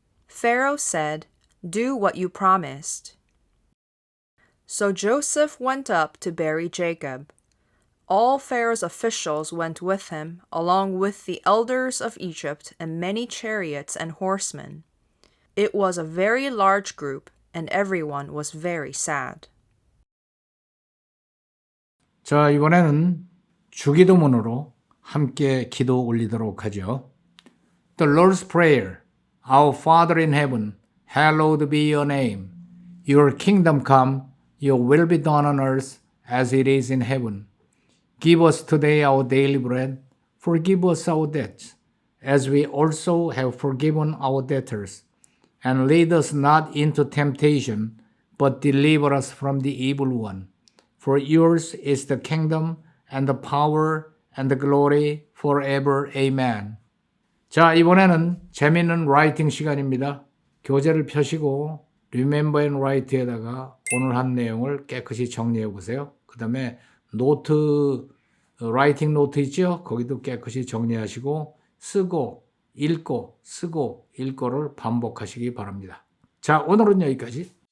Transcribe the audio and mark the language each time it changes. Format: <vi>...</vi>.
<en>Pharaoh said, Do what you promised. So Joseph went up to bury Jacob. All Pharaoh's officials went with him, along with the elders of Egypt and many chariots and horsemen. It was a very large group, and everyone was very sad.</en> <ko>자, 이번에는 주기도문으로 함께 기도 올리도록 하죠.</ko> <en>The Lord's Prayer. Our Father in heaven, hallowed be your name. Your kingdom come, your will be done on earth as it is in heaven. Give us today our daily bread. Forgive us our debts, as we also have forgiven our debtors. And lead us not into temptation, but deliver us from the evil one. For yours is the kingdom and the power and the glory forever. Amen.</en> <ko>자, 이번에는 재미있는 라이팅 시간입니다. 교재를 펴시고 Remember and Write에다가 오늘 한 내용을 깨끗이 정리해 보세요. 그 다음에 노트, 라이팅 노트 있죠? 거기도 깨끗이 정리하시고 쓰고 읽고 쓰고 읽고를 반복하시기 바랍니다. 자, 오늘은 여기까지.</ko>